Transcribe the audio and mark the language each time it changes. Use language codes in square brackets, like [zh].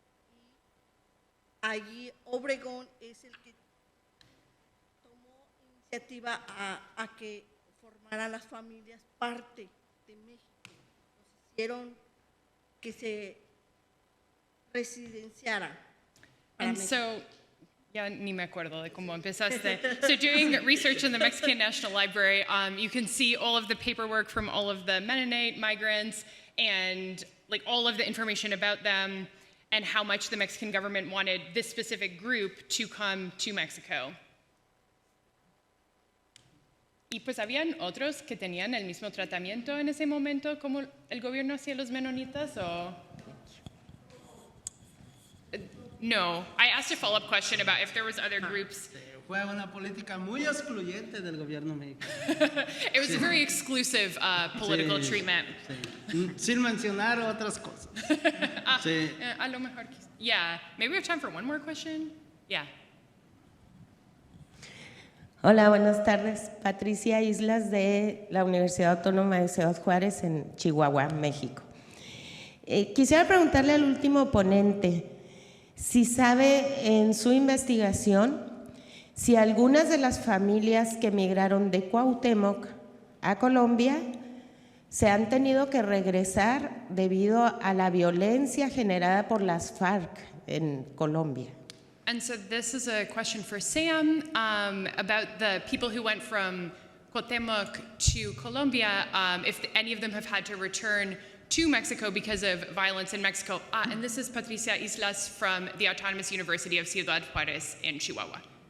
[es] Y allí Obregón es el que tomó iniciativa a que formaran las familias parte de México. Nos hicieron que se residenciaran. [en] And so, [es] ya ni me acuerdo de cómo empezaste. [en] So doing research in the Mexican National Library, you can see all of the paperwork from all of the Mennonite migrants and like all of the information about them and how much the Mexican government wanted this specific group to come to Mexico. [es] Y pues habían otros que tenían el mismo tratamiento en ese momento como el gobierno hacia los menonitas, o... [en] No, I asked a follow-up question about if there was other groups. [es] Fue una política muy excluyente del gobierno mexicano. [en] It was a very exclusive political treatment. [es] Sí. Sin mencionar otras cosas. Sí. A lo mejor. [en] Yeah, maybe we have time for one more question. Yeah. [es] Hola, buenas tardes. Patricia Islas de la Universidad Autónoma de Ciudad Juárez en Chihuahua, México. Quisiera preguntarle al último ponente si sabe en su investigación si algunas de las familias que emigraron de Cuauhtémoc a Colombia se han tenido que regresar debido a la violencia generada por las FARC en Colombia. [en] And so this is a question for Sam about the people who went from Cuauhtémoc to Colombia, if any of them have had to return to Mexico because of violence in Mexico. And this is Patricia Islas from the Autonomous University of Ciudad Juárez in Chihuahua.